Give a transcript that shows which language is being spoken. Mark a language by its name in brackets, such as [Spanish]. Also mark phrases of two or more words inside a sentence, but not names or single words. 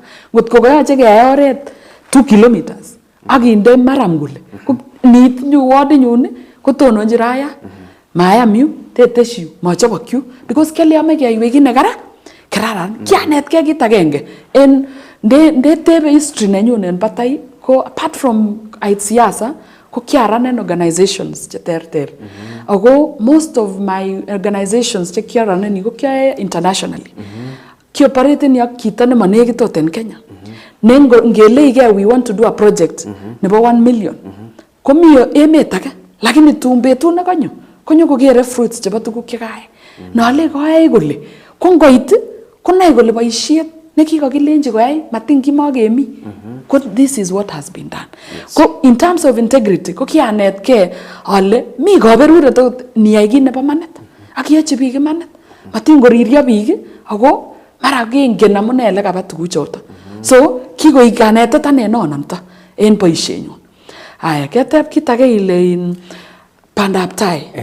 [Kipsigis] Ngot ko koyoche keyai oret 2 kilometers akinde maram kole ko nitinyu wadinyun kotononji raya mayam yu tetesyu machobok yu because kelyame keyaiwe kit nekararan kyanetgei kit agenge en ndetebe history nenyun en batai ko [English] apart from [Kipsigis] ait siasa ko kyaran en organizations cheterter. Ago [English] most of my organizations [Kipsigis] che kyaran en ko kyae internationally. Kioperate ni ak kita ne manekit en Kenya. Ngeleige [English] we want to do a project nebo 1 million. [Kipsigis] Komi emet age lakini tumbetu na konyo kokere fruits chebo tuguk chekae. Nole koyai kole ko ngoit konai kole boisiet nekikokilenji koyai matin kimagemi. [English] Ko this is what has been done. [Kipsigis] Ko [English] in terms of integrity [Kipsigis] ko kianetke ale mi kaberuret niyai kit nebo manit ak yoche biik imanit. matin koririo biik ako mara kengen amune le kaba tuguchoto. So kikoik kanetet ane nononto en boisienyun. Aya ketep kit age ile in bandap tai.